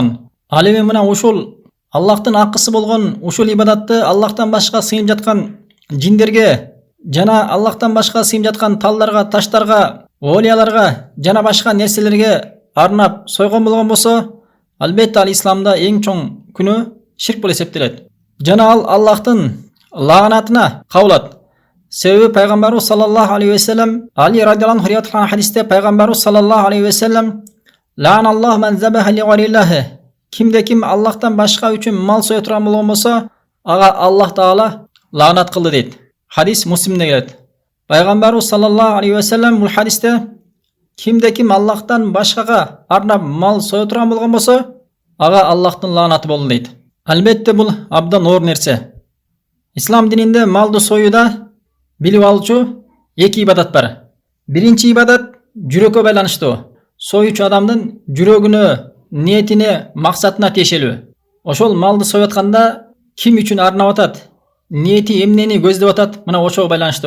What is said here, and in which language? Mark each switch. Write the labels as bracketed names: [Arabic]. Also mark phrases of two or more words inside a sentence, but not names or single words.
[Kyrgyz] Ал эми мына ошол Аллахтын акысы болгон ушул ибадатты Аллахтан башка сыйынып жаткан жиндерге жана Аллахтан башка сыйынып жаткан талдарга, таштарга, олияларга жана башка нерселерге арнап сойгон болгон болсо, албетте ал исламда эң чоң күнөө ширк болуп эсептелет. Жана ал Аллахтын лаанатына кабылат. Себеби пайгамбарыбыз [Arabic] صلى الله عليه وسلم [Kyrgyz] Али [Arabic] رضي الله عنه [Kyrgyz] риwayat кылган хадисте пайгамбарыбыз [Arabic] صلى الله عليه وسلم "لعن الله من ذبح لغير الله" [Kyrgyz] Кимде ким Аллахтан башка үчүн мал сое турган болгон болсо, ага Аллах Таала лаанат кылды дейт. Хадис Муслимде келет. Пайгамбарыбыз [Arabic] صلى الله عليه وسلم [Kyrgyz] бул хадисте кимде ким Аллахтан башкага арнап мал сое турган болгон болсо, ага Аллахтын лаанаты болду дейт. Албетте бул абдан оор нерсе. İslam dininde malды союуда билип алчу эки ибадат бар. Биринчи ибадат жүрөккө байланыштуу. Союучу адамдын жүрөгүнө, ниетине, максатына тиешелүү. Ошол малды союп атканда ким үчүн арнап атат, ниети эмнени көздөп атат, мына ошого байланыштуу.